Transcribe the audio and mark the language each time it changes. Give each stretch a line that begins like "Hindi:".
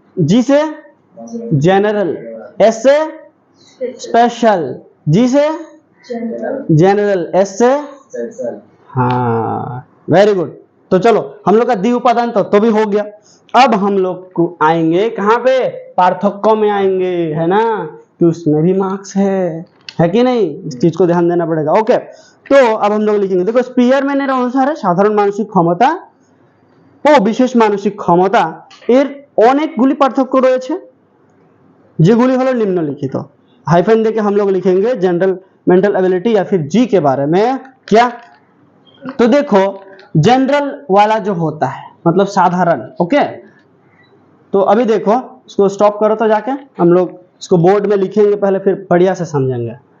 Hindi: जी से general, S से special, जी से जनरल, एस से, हाँ वेरी गुड। तो चलो हम लोग का द्वि उपादान तो भी हो गया। अब हम लोग को आएंगे कहाँ पे? पार्थक्यों में आएंगे, है ना, कि उसमें भी मार्क्स है कि नहीं, इस चीज को ध्यान देना पड़ेगा। ओके, तो अब हम लोग लिखेंगे, देखो स्पियरमैन
Bangla: এর অনুসারে সাধারণ মানসিক ক্ষমতা ও বিশেষ মানসিক ক্ষমতা এর অনেকগুলি পার্থক্য রয়েছে, যেগুলি হলো নিম্নলিখিত।
Hindi: हाइफन देके हम लोग लिखेंगे जनरल मेंटल एबिलिटी या फिर जी के बारे में। क्या? तो देखो जनरल वाला जो होता है मतलब साधारण, ओके, तो अभी देखो इसको स्टॉप करो तो जाके हम लोग इसको बोर्ड में लिखेंगे पहले, फिर बढ़िया से समझेंगे।